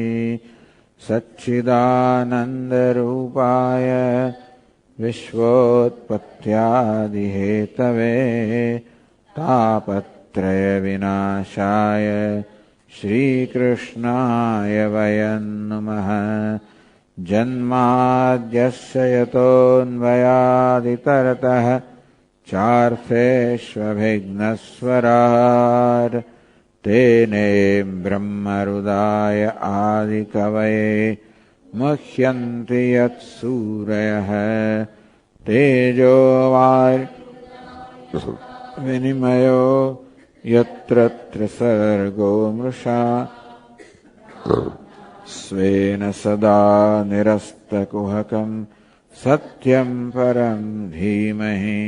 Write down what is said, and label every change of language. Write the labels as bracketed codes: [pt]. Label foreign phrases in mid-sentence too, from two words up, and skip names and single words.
[sa] સચ્ચિદાનંદરૂપાય વિશ્વોત્પત્યાદિહેતવે તાપત્રય વિનાશાય શ્રીકૃષ્ણાય વયં નમઃ. જન્માદ્યસ્ય યતોન્વયાદિતરતઃ ચાર્થેષ્વभिघ्नस्वराट् तेने ब्रह्महृदाय आदिकवये मुह्यन्ति यत्सूरयः. तेजो विनिमयो यत्र त्रिसर्गो मृषा स्वेन सदा निरस्तकुहकं सत्यं परं धीमहि.